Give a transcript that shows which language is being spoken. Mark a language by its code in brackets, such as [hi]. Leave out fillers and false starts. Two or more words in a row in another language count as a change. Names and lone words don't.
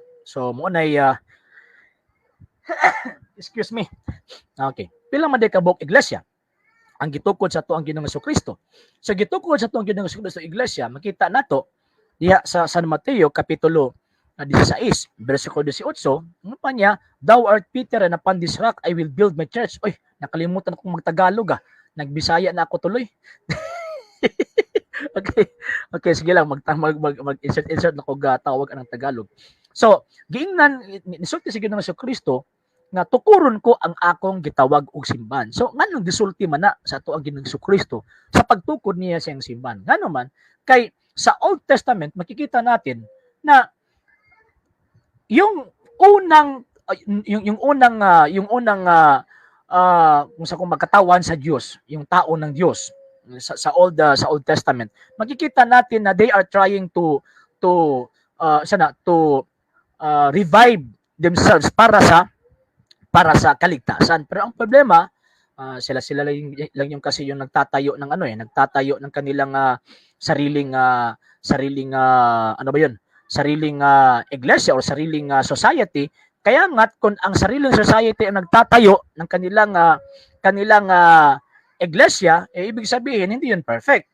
[ceb] So mo nay [en] excuse me. [ceb] Okay. Pila man day kabog iglesia ang gitukod sa tuang Ginoong Jesucristo. So gitukod sa tuang Ginoong Jesucristo iglesia, makita nato diha sa San Mateo kapitulo 16, versikulo 18, ano pa niya, [en] thou art Peter and upon this rock I will build my church. [tl] Oy, nakalimutan akong magtagalog Nagbisaya na ako tuloy. Okay. [ceb] Okay, sige lang mag-insert na ko tawag ang Tagalog. So, giingnan nisulti sige ng Kristo nga tukuron ko ang akong gitawag og simbahan. So, nganong gisulti man na sa ato ang Ginoong Kristo sa pagtukod niya sa simbahan. [tl] Ngano man kay sa [en] Old Testament [tl] makikita natin na yung unang kung sa kung magkatawan sa Diyos, yung tao ng Diyos sa [en] Old Testament, [tl] makikita natin na [en] they are trying to revive themselves [tl] para sa kaligtasan. Pero ang problema, sila lang yung kasi yung nagtatayo ng kanilang sariling iglesia or sariling society. Kaya nga kung ang sariling society ang nagtatayo ng kanilang iglesia, ibig sabihin hindi yun perfect.